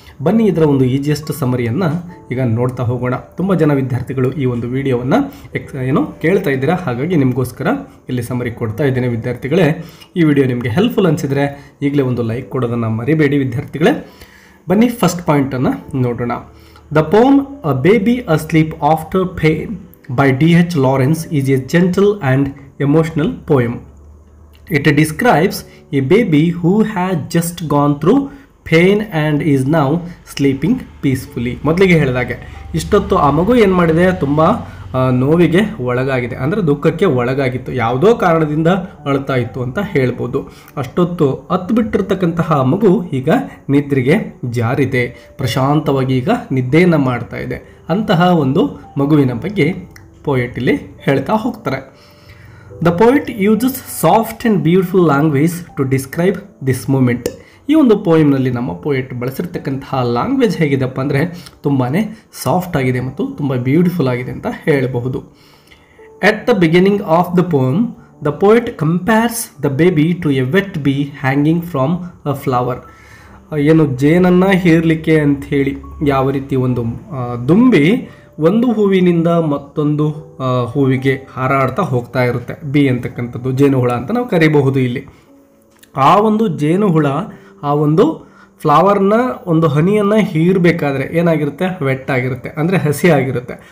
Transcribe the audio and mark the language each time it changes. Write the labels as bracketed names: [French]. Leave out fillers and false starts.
[Kannada] ಬನ್ನಿ ಇದರ ಒಂದು ಈಜಿಯೆಸ್ಟ್ ಸಮರಿಯನ್ನು ಈಗ ನೋಡ್ತಾ ಹೋಗೋಣ. ತುಂಬ ಜನ ವಿದ್ಯಾರ್ಥಿಗಳು ಈ ಒಂದು ವಿಡಿಯೋವನ್ನು ಕೇಳ್ತಾ ಇದ್ದೀರಾ, ಹಾಗಾಗಿ ನಿಮಗೋಸ್ಕರ ಇಲ್ಲಿ ಸಮರಿ ಕೊಡ್ತಾ ಇದ್ದೇನೆ ವಿದ್ಯಾರ್ಥಿಗಳೇ. ಈ ವಿಡಿಯೋ ನಿಮಗೆ ಹೆಲ್ಪ್ಫುಲ್ ಅನಿಸಿದರೆ ಈಗಲೇ ಒಂದು ಲೈಕ್ ಕೊಡೋದನ್ನು ಮರಿಬೇಡಿ ವಿದ್ಯಾರ್ಥಿಗಳೇ. ಬನ್ನಿ ಫಸ್ಟ್ ಪಾಯಿಂಟನ್ನು ನೋಡೋಣ. [English] The poem a baby asleep after pain by D H. Lawrence is a gentle and emotional poem. It describes a baby who has just gone through pain and is now sleeping peacefully. [Kannada] ಮೊದಲಿಗೆ ಹೇಳಿದಾಗೆ ಇಷ್ಟೊತ್ತು ಆ ಮಗು ಏನು ಮಾಡಿದೆ, ತುಂಬ ನೋವಿಗೆ ಒಳಗಾಗಿದೆ, ಅಂದರೆ ದುಃಖಕ್ಕೆ ಒಳಗಾಗಿತ್ತು, ಯಾವುದೋ ಕಾರಣದಿಂದ ಅಳ್ತಾ ಇತ್ತು ಅಂತ ಹೇಳ್ಬೋದು. ಅಷ್ಟೊತ್ತು ಹತ್ತು ಬಿಟ್ಟಿರ್ತಕ್ಕಂತಹ ಮಗು ಈಗ ನಿದ್ರೆಗೆ ಜಾರಿದೆ, ಪ್ರಶಾಂತವಾಗಿ ಈಗ ನಿದ್ದೆಯನ್ನು ಮಾಡ್ತಾ ಇದೆ. ಅಂತಹ ಒಂದು ಮಗುವಿನ ಬಗ್ಗೆ ಪೋಯೆಟ್ ಇಲ್ಲಿ ಹೇಳ್ತಾ ಹೋಗ್ತಾರೆ. [English] The poet uses soft and beautiful language to describe this moment. [Kannada] ಈ ಒಂದು ಪೋಯಮ್ನಲ್ಲಿ ನಮ್ಮ ಪೋಯೆಟ್ ಬಳಸಿರ್ತಕ್ಕಂತಹ ಲ್ಯಾಂಗ್ವೇಜ್ ಹೇಗಿದೆಪ್ಪ ಅಂದರೆ ತುಂಬಾ ಸಾಫ್ಟ್ ಆಗಿದೆ ಮತ್ತು ತುಂಬ ಬ್ಯೂಟಿಫುಲ್ ಆಗಿದೆ ಅಂತ ಹೇಳಬಹುದು. [English] At the beginning of the poem, the poet compares the baby to a wet bee hanging from a flower. [Kannada] ಏನು ಜೇನನ್ನು ಹೀರಲಿಕ್ಕೆ ಅಂಥೇಳಿ ಯಾವ ರೀತಿ ಒಂದು ದುಂಬಿ ಒಂದು ಹೂವಿನಿಂದ ಮತ್ತೊಂದು ಹೂವಿಗೆ ಹಾರಾಡ್ತಾ ಹೋಗ್ತಾ ಇರುತ್ತೆ, ಬಿ ಅಂತಕ್ಕಂಥದ್ದು ಜೇನುಹುಳ ಅಂತ ನಾವು ಕರಿಬಹುದು. ಇಲ್ಲಿ ಆ ಒಂದು ಜೇನುಹುಳ ಆ ಒಂದು ಫ್ಲವರ್ನ ಒಂದು ಹನಿಯನ್ನು ಹೀರಬೇಕಾದ್ರೆ ಏನಾಗಿರುತ್ತೆ, ವೆಟ್ ಆಗಿರುತ್ತೆ, ಅಂದರೆ ಹಸಿ ಆಗಿರುತ್ತೆ.